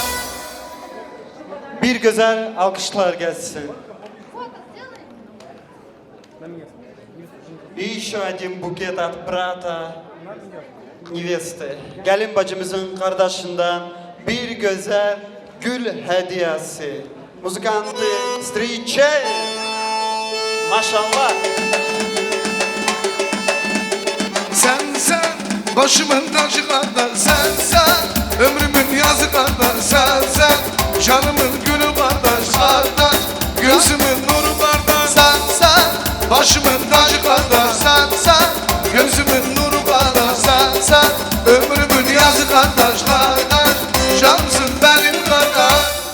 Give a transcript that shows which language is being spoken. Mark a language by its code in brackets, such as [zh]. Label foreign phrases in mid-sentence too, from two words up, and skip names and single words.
[gag] Bir güzel alkışlar gelsin. [ru] И еще один букет от брата neveste, [gag] gelin bacımızın kardeşinden bir güzel gül hediyesi. Muzikantı Striçe. Maşallah. Sen başımın tacı kardeş sen ömrümün yazı kardeş sen canımın gülü kardeş gözümün nuru kardeş sen başımın tacı kardeş sen gözümün nuru kardeş sen ömrümün yazı kardeş cansın benim kardeş.